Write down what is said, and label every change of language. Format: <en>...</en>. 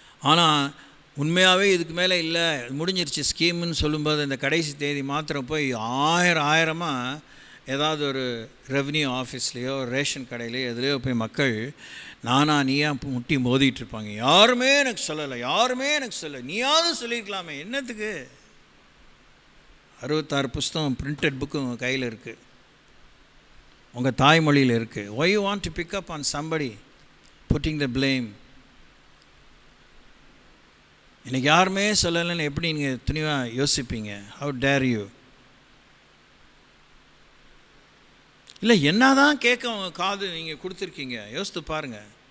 <ta>ஆனால் உண்மையாகவே இதுக்கு மேலே இல்லை, முடிஞ்சிருச்சு ஸ்கீமுன்னு சொல்லும்போது இந்த கடைசி தேதி மாத்திரம் போய் ஆயிரமாக ஏதாவது ஒரு ரெவன்யூ ஆஃபீஸ்லேயோ ரேஷன் கடையிலையோ எதுலேயோ போய் மக்கள் நீயா முட்டி மோதிகிட்ருப்பாங்க. யாருமே எனக்கு சொல்லலை, நீயாவது சொல்லியிருக்கலாமே, என்னத்துக்கு? 66 புஸ்தகம் பிரிண்டட் புக்கு உங்கள் கையில் இருக்குது, உங்கள் தாய்மொழியில் இருக்குது.</ta> <en>why you want to pick up on somebody putting the blame?</en> <ta>எனக்கு யாருமே சொல்லலைன்னு எப்படி நீங்கள் துணிவாக யோசிப்பீங்க?</ta> <en>how dare you?</en> <ta>இல்லை என்ன தான் கேட்க அவங்க காது நீங்கள் கொடுத்துருக்கீங்க? யோசித்து பாருங்கள்.</ta>